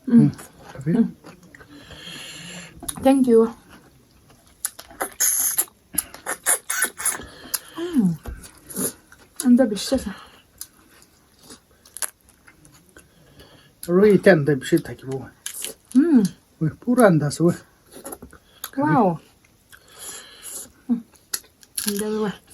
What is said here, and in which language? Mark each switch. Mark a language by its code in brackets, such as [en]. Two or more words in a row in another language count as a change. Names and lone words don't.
[en] Thank you. [ko] 근데 미쳤어. [as] আৰু ইতে আণ্ডা বিছি থাকিব অই পুৰা আণ্ডা চ [ko] 와우. 근데 왜?